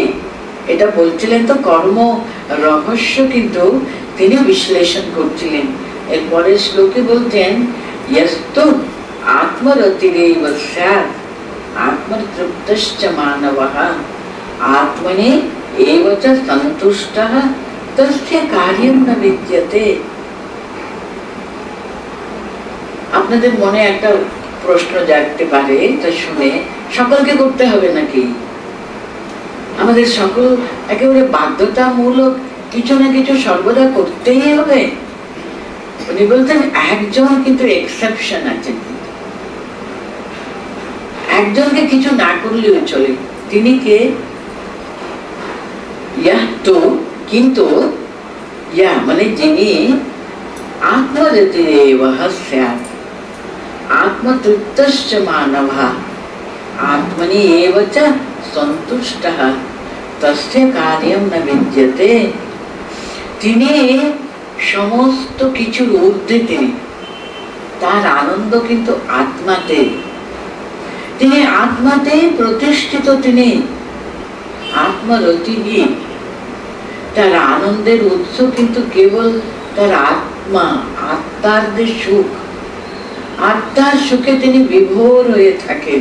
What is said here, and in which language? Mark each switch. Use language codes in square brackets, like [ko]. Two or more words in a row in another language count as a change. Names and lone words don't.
[bn] এটা বলছিলেন তো কর্ম রহস্য, কিন্তু তিনি বিশ্লেষণ করছিলেন। এরপরে শ্লোকে বলতেন, [sa] ইয়স্তু আত্মরতিরেব স্যাৎ আত্মতৃপ্তশ্চ মানবঃ আত্মনি এব চ সন্তুষ্টঃ তস্য কার্যং ন বিদ্যতে। [bn] আপনাদের মনে একটা প্রশ্ন জাগতে পারে, তা শুনে সকলকে করতে হবে নাকি? আমাদের সকল একেবারে বাধ্যতামূলক কিছু না কিছু সর্বদা করতেই হবে। উনি বলতেন একজন কিন্তু এক্সেপশন আছে, একজনকে কিছু না করলেও চলে। তিনি কে? তো কিন্তু মানে যিনি [sa] আত্মরতিরেব স্যাৎ আত্মতৃপ্তশ্চ মানবঃ আত্মনি এব চ সন্তুষ্টঃ তস্য কার্যম ন বিদ্যতে। [bn] তিনি সমস্ত কিছুর ঊর্ধ্বে, তিনি তার আনন্দ কিন্তু আত্মাতে, তিনি আত্মাতে প্রতিষ্ঠিত, তিনি আত্মরতিহী। তার আনন্দের উৎস কিন্তু কেবল তার আত্মা, আত্মার যে সুখ, আত্মার সুখে তিনি বিভোর হয়ে থাকেন।